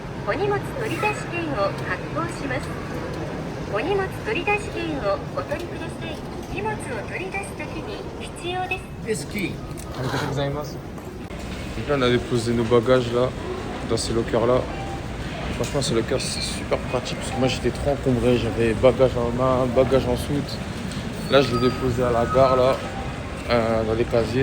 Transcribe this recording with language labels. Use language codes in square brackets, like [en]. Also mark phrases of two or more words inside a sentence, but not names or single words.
[ja] お荷物取り出し券を発行します。お荷物取り出し券をお取りください。荷物を取り出すときに必要です。 [fr] Donc là, on a déposé nos bagages là, dans ces lockers là. Franchement, ces lockers c'est super pratique parce que moi j'étais trop encombré. J'avais bagage en main, bagage en soute. Là, je l'ai déposé à la gare là, dans les casiers.